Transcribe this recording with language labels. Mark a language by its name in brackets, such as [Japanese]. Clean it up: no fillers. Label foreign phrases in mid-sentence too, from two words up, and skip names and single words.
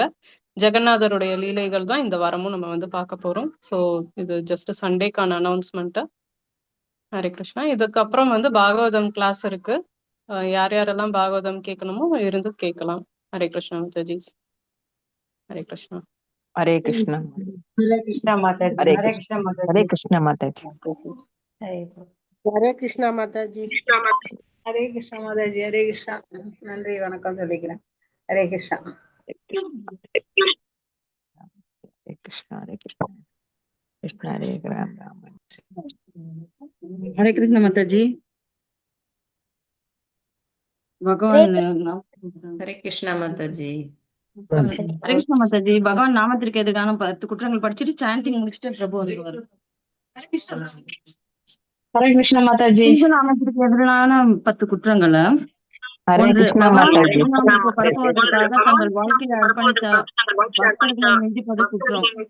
[Tamil] ஜெகநாதருடைய லீலைகள் தான் இந்த வாரமும் நம்ம வந்து பார்க்க போறோம். ஸோ இது ஜஸ்ட் சண்டேக்கான அனௌன்ஸ்மெண்ட். ஹரே கிருஷ்ணா. இதுக்கப்புறம் வந்து பாகவதம் கிளாஸ் இருக்கு. யார் யாரெல்லாம் பாகவதம் கேட்கணுமோ இருந்து கேட்கலாம். ஹரே கிருஷ்ணா மாதாஜி. ஹரே கிருஷ்ணா. [Hindi] हरे कृष्णा। [Tamil] ஹரே கிருஷ்ணா மாதாஜி. [Hindi] हरे [Tamil] ஹரே [Hindi] कृष्णा। [Tamil] கிருஷ்ணா மாதாஜி. [Hindi] हरे कृष्णा माताजी। [Tamil] ஹரே கிருஷ்ணா மாதாஜி. ஹரே கிருஷ்ணா மாதாஜி. ஹரே கிருஷ்ணா. நன்றி வணக்கம் சொல்லிக்கிறேன். ஹரே கிருஷ்ணா. [Hindi] हरे कृष्णा। हरे कृष्णा। [Sanskrit] कृष्ण हरे राम राम। [Hindi] हरे कृष्ण माताजी। भगवान [Tamil] ஹரே கிருஷ்ணா மாதாஜி. [Hindi] हरे कृष्ण माताजी। [Tamil] भगवान நாமத்திற்கு எதிரான 10 குற்றங்கள் படிச்சுட்டு சாண்டிங் முடிச்சுட்டு பிரபு வந்துருவாரு. ஹரே கிருஷ்ணா மாதாஜி. இந்து நாமத்திற்கு எதிரான 10 குற்றங்களை [Hindi] हरे [Tamil] ஒன்று, [Hindi] कृष्णा [Tamil] பகவான் [Hindi] माताजी। [Tamil] திருநாமத்தை பரப்புவதற்காக தங்கள் வாழ்க்கையை அர்ப்பணித்த பக்தர்களை நிந்திப்பது குற்றம்.